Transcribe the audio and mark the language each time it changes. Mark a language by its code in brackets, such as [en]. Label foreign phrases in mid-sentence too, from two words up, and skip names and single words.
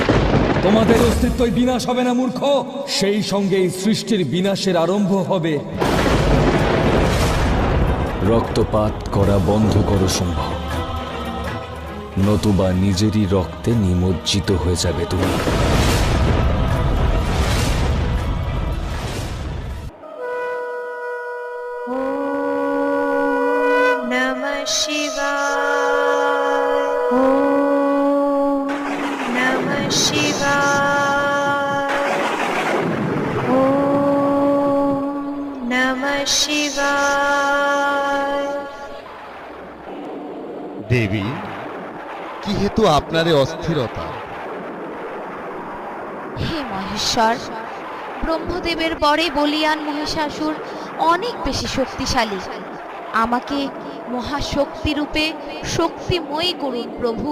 [bn] তোমাদের অস্তিত্বই বিনাশ হবে না মূর্খ, সেই সঙ্গে এই সৃষ্টির বিনাশের আরম্ভ হবে। রক্তপাত করা বন্ধ করো শুম্ভ, নতুবা নিজেরই রক্তে নিমজ্জিত হয়ে যাবে তুমি। [sa] নমঃ শিবায়, ওম নমঃ শিবায়, ওম নমঃ শিবায়। [bn] দেবী, কি হেতু আপনারে অস্থিরতা? হে মহেশ্বর, ব্রহ্মদেবের পরে বলিয়ান মহিষাসুর অনেক বেশি শক্তিশালী। আমাকে মহাশক্তি রূপে শক্তিময়ী করুন প্রভু।